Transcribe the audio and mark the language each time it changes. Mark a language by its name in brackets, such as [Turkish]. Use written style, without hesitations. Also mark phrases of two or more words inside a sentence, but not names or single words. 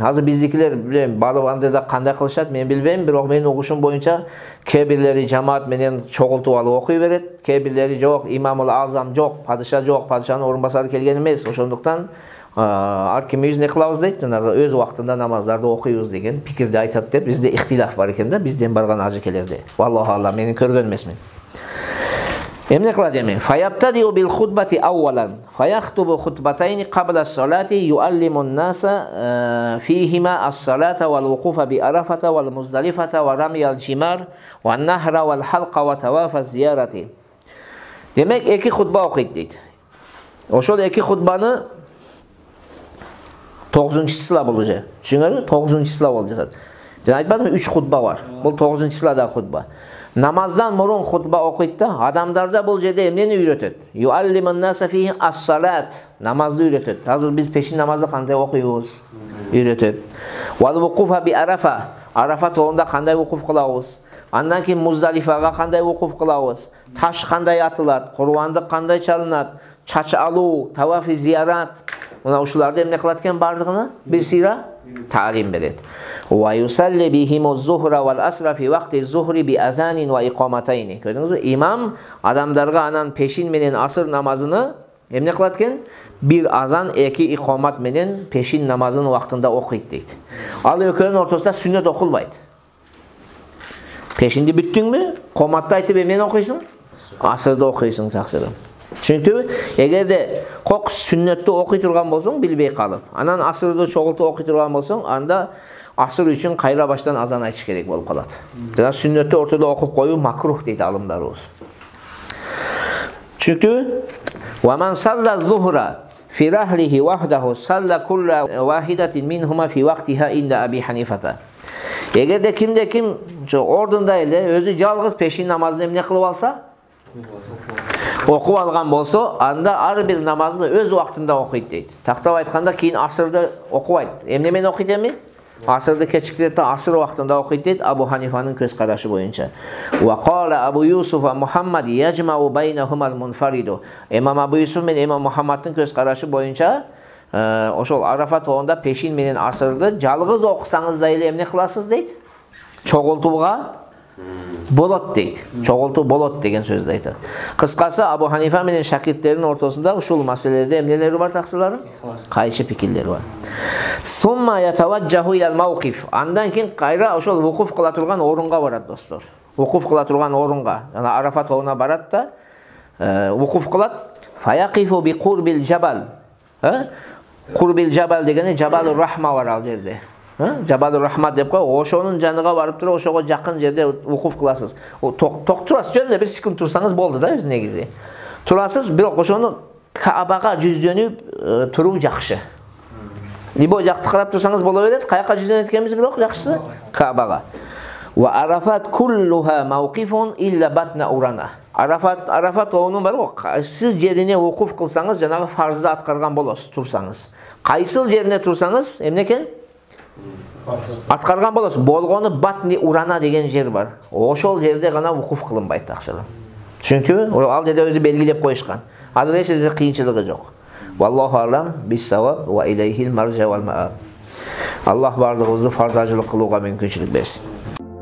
[Kyrgyz] Азыр биздикилер билем, Балыбандыда кандай кылышат, мен билбейм, бирок менин угушум боюнча кээ бирлери жамаат менен чогултуп алып окуй берет, кээ бирлери жок, Имамул А'зам жок, падыша жок, падышанын орун басары келген эмес. Ошондуктан ар кимибиз не кылабыз дейт, өз убактында намаздарды окуйбуз деген пикирди айтат деп бизде ихтилаф бар экен да, бизден барган ажекелерде. [Arabic] والله أعلم, [Kyrgyz] менин көргөн эмесмин. Эмне кылат эми? [Arabic] فيبتدئ بالخطبة أولا، فيخطب خطبتين قبل الصلاة يعلم الناس فيهما الصلاة والوقوف بعرفة والمزدلفة ورمي الجمار والنحر والحلق وطواف الزيارة. [Kyrgyz] Демек эки хутба окуйт дейт. Ошол эки хутбаны 9-числа болду же. Түшүңөрбү? 9-числа болуп жатат. Жана айтпадымбы 3 хутба бар. Бул 9-числадагы хутба. Намаздан мурун хутба окуйт да, адамдарда бул жерде эмнени үйрөтөт? [Arabic] يعلم الناس فيه الصلاة. [Kyrgyz] Намазды үйрөтөт. Азыр биз пешин намазды кандай окуйбуз? [Arabic] Үйрөтөт. والوقوف بعرفة. [Kyrgyz] Арафа тобунда кандай вукуф кылабыз? Андан кийин Муздалифага кандай вукуф кылабыз? Таш кандай атылат? Курбандык кандай чалынат? Чач алуу, [Arabic] طواف الزيارة. [Kyrgyz] Мына ушуларды эмне кылат экен бардыгына? Бир сыйра таалим берет. [Arabic] ويصلي بهم الظهر والعصر في وقت الظهر بأذان وإقامتين. [Kyrgyz] Көрдүңүзбү? Имам адамдарга анан пешин менен асыр намазыны эмне кылат экен? Бир азан, эки иқамат менен пешин намазынын убактында окуйт дейт. Ал экөөнүн ортосунда сүннөт окулбайт. Пешинди бүттүңбү? Коматты айтып эмнени окуйсуң? Асырды окуйсуң таксырым. Түшүнүктүбү? Эгерде кок сүннөттү окуй турган болсоң, билбей калып, анан асырды чогултуп окуй турган болсоң, анда асыр үчүн кайра баштан азан айтыш керек болуп калат. Жана сүннөттү ортодо окуп коюу макрух дейт алымдарыбыз. [Arabic] Түшүнүктүбү? ومن صلى الظهر في رحله وحده صلى كل واحدة منهما في وقتها عند أبي حنيفة. [Kyrgyz] Эгерде кимде ким ордунда эле өзү жалгыз пешин намазды эмне кылып алса, окуп алган болсо, анда ар бир намазды өз убактында окуйт дейт. Тактап айтканда кийин асырды окубайт. Эмне менен окуйт эми? Асырды кечиктирип асыр убактында окуйт дейт Абу Ханифанын көз карашы боюнча. [Arabic] وقال أبو يوسف ومحمد يجمع بينهما المنفرد. [Kyrgyz] Имам Абу Юсуф менен Имам Мухаммадтын көз карашы боюнча ошол Арафа тобунда пешин менен асырды жалгыз окусаңыз да эле эмне кыласыз дейт? Чогултууга болот дейт. Чогултуу болот деген сөздү айтат. Кыскасы Абу Ханифа менен шакирттеринин ортосунда ушул маселелерде эмнелери бар таксыларым? Кайчы пикирлер бар. [Arabic] ثم يتوجه إلى الموقف. [Kyrgyz] Андан кийин кайра ошол вукуф кыла турган орунга барат достор. Вукуф кыла турган орунга, жана Арафа тобуна барат да, вукуф кылат. [Arabic] فيقف بقرب الجبل. قرب الجبل [Kyrgyz] дегени Жабалур Рахма бар ал жерде. Жабалур Рахмат деп кой, ошонун жаныга барып туруп, ошого жакын жерде вукуф кыласыз. Ток турасыз, жөн эле бир секунд турсаңыз болду да, өз негизи. Турасыз, бирок ошону Каабага жүздөнүп туруу жакшы. Либо жакты карап турсаңыз боло берет, каяка жүздөнөт экенбиз бирок жакшысы Каабага. [Arabic] وعرفات كلها موقف إلا بطن عرنة. [Kyrgyz] Арафа тобунун бар го, кайсы жерине вукуф кылсаңыз, жанагы фарзды аткарган болосуз, турсаңыз. Кайсыл жерине турсаңыз, эмне экен? Аткарган болосуз. Болгону [Arabic] بطن عرنة [Kyrgyz] деген жер бар. Ошол жерде гана вукуф кылынбайт таксыры. Түшүнүктүбү? Ал жерде өзү белгилеп коюшкан. Азыр эч жерде кыйынчылыгы жок. [Arabic] والله أعلم بالصواب وإليه المرجع والمآب. [Kyrgyz] Аллах бардыгыбызды фарзажылык кылууга мүмкүнчүлүк берсин.